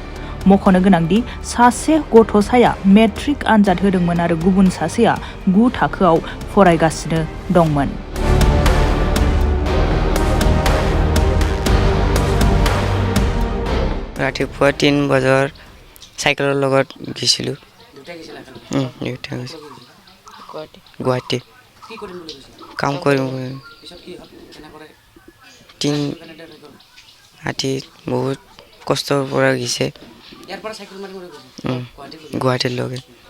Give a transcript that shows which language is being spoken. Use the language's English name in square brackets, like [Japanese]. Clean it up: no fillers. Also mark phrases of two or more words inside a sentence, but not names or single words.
[Bodo] मख'नो गोनांदि सासे गथ'साया मेट्रिक आनजाद होदोंमोन आरो गुबुन सासेया 9 थाखोआव फरायगासिनो दंमोन। [Assamese] ৰাতিপুৱা 3 বজাৰ साइकेলৰ লগত গৈছিলোঁ। গুৱাহাটী কাম কৰিম। বহুত কষ্টৰ পৰা গৈছে গুৱাহাটীলৈকে।